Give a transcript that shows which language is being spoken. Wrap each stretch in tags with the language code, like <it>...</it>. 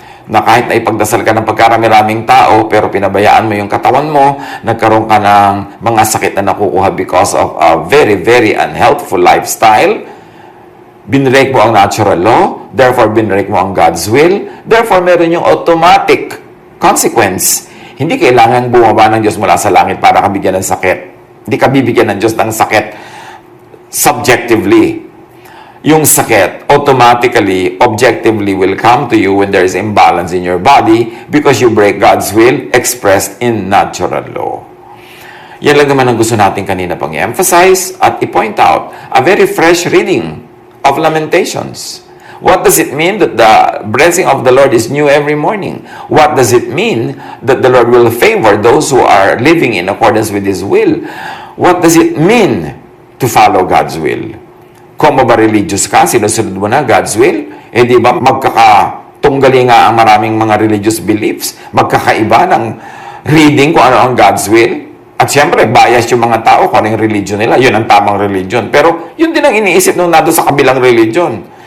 <tl>Na kahit na ipagdasal ka ng pagkarami-raming tao, pero pinabayaan mo yung katawan mo, nagkaroon ka ng mga sakit na nakukuha</tl> <en>because of a very, very unhealthful lifestyle,</en> <tl>binrake mo ang natural law, therefore binrake mo ang God's will, therefore meron yung automatic consequence. Hindi kailangan bumaba ng Diyos mula sa langit para ka bigyan ng sakit. Hindi ka bibigyan ng Diyos ng sakit subjectively. Yung sakit</tl> <en>automatically, objectively will come to you when there is imbalance in your body because you break God's will expressed in natural law.</en> <tl>Yan lang naman ang gusto natin kanina pang i-emphasize at i-point out.</tl> <en>A very fresh reading of Lamentations. What does it mean that the blessing of the Lord is new every morning? What does it mean that the Lord will favor those who are living in accordance with His will? What does it mean to follow God's will?</en> <tl>Kung ba religious ka, sinusunod mo na God's will, di ba magkakatunggali nga ang maraming mga religious beliefs, magkakaiba ng reading kung ano ang God's will. At siyempre, bias yung mga tao kung ano yung religion nila, yun ang tamang religion. Pero yun din ang iniisip nung nado sa kabilang religion.</tl>